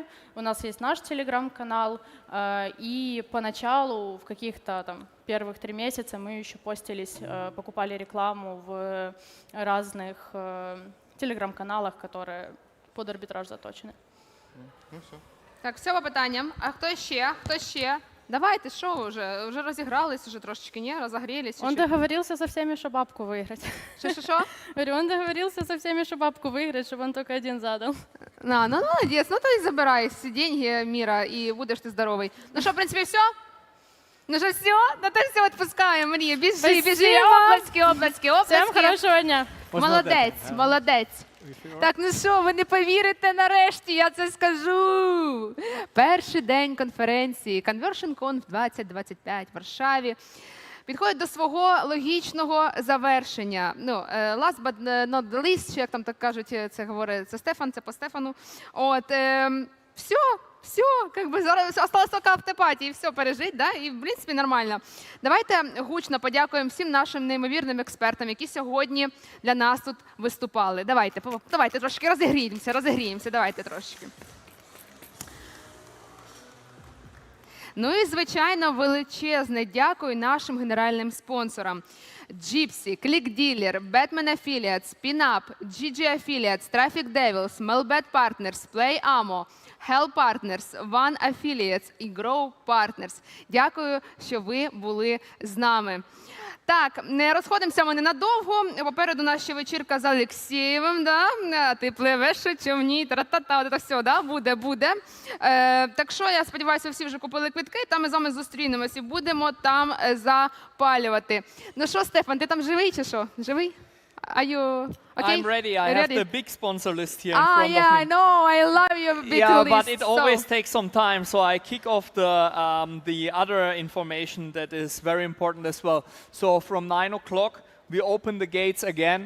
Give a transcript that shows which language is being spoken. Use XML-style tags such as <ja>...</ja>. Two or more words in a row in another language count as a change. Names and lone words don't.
<ru>У нас есть наш Телеграм-канал, и поначалу, в каких-то там первых 3 месяца, мы еще постились, покупали рекламу в разных Телеграм-каналах, которые под арбитраж заточены. Ну все.</ru> <uk>Так, все по питанням. А хто ще? Хто ще? Давайте, що ви вже? Вже розігрались, вже трошечки, ні? Розогрілись?</uk> <ru>Он договорился со всеми, что бабку выиграть. Что? Говорю, он договорился со всеми, что бабку выиграть, чтобы он только один задал.</ru> <uk>Ну, молодець, ну то і забирай всі деньги міра, і будеш ти здоровий. Ну що, в принципі, все? Ну що, все? Ну то все, відпускаємо, Марія. Біжи, оплески, оплески, оплески.</uk> <ru>Всем хорошего дня.</ru> <uk>Молодець, молодець. Так, ну що, ви не повірите нарешті, я це скажу. Перший день конференції Conversion Conf 2025 в Варшаві підходить до свого логічного завершення. Ну,</uk> <en>last but not the least,</en> <uk>чи як там так кажуть, це говорить, це Стефан, це по Стефану. От, все,</uk> <ru>как бы</ru> <uk>зараз осталось тільки автопаті, і все, пережить, да? І в принципі нормально. Давайте гучно подякуємо всім нашим неймовірним експертам, які сьогодні для нас тут виступали. Давайте трошки розігріємося, давайте трошки. Ну і, звичайно, величезне дякую нашим генеральним спонсорам. Gypsy, ClickDealer, Batman Affiliates, Pinup, GG Affiliates, Traffic Devils, Melbet Partners, Play Ammo, Hell Partners, One Affiliates і Grow Partners. Дякую, що ви були з нами. Так, не розходимося ми ненадовго. Попереду наша ще вечірка з Олексєєвим, да? Ти пливеш у човні, тра-та-та, от це все, да? Буде. Так що, я сподіваюся, всі вже купили квитки, там ми з вами зустрінемось і будемо там запалювати. Ну що, Стефан, ти там живий чи що? Живий?</uk> <en>Are you okay? I'm ready. I have the big sponsor list here in front of me. I know. I love your big list. But it always takes some time, so I kick off the other information that is very important as well. So from 9 o'clock, we open the gates again.</en>